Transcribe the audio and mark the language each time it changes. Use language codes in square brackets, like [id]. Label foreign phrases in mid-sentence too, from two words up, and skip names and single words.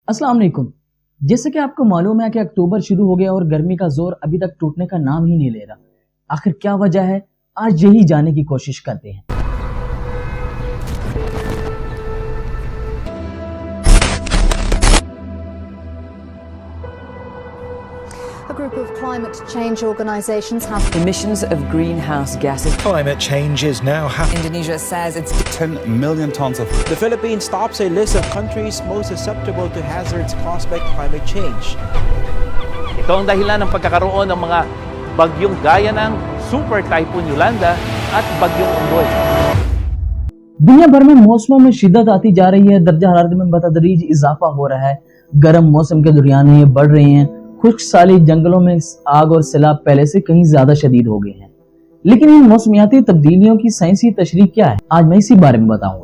[ur] السلام علیکم. جیسے کہ آپکو معلوم ہے کہ اکتوبر شروع ہو گیا اور گرمی کا زور ابھی تک ٹوٹنے کا نام ہی نہیں لے رہا. آخر کیا وجہ ہے، آج یہی جاننے کی کوشش کرتے ہیں. [en] A group of climate change organizations have emissions of greenhouse gases. Climate change is now happening. Indonesia says it's 10 million tons of. The Philippines tops a list of countries most susceptible to hazards caused by climate change. [tl] Ito ang dahilan ng pagkakaroon ng mga bagyong gaya ng Super Typhoon Yolanda at Bagyong Ondoy. [ur] دنیا بھر میں موسموں میں شدت آتی جا رہی ہے، درجہ حرارت میں بتدریج اضافہ ہو رہا ہے، گرم موسم کے درمیان یہ بڑھ رہے ہیں، خشک سالی جنگلوں میں آگ اور سیلاب پہلے سے کہیں زیادہ شدید ہو گئے ہیں. لیکن ان موسمیاتی تبدیلیوں کی سائنسی تشریح کیا ہے، آج میں اسی بارے میں بتاؤں گا.